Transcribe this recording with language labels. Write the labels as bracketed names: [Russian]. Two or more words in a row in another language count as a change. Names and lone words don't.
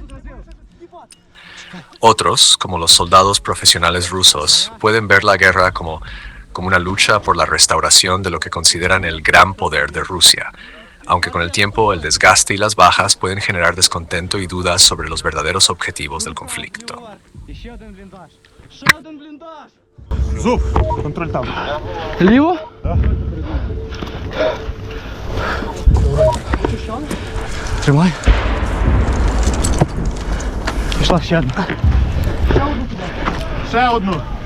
[Spanish] Otros, como los soldados profesionales rusos, pueden ver la guerra como una lucha por la restauración de lo que consideran el gran poder de Rusia, aunque con el tiempo el desgaste y las bajas pueden generar descontento y dudas sobre los verdaderos objetivos del conflicto. [Ukrainian] Зуб, контроль там. Ліво? Тримай. Пішла ще одна. Ще одну.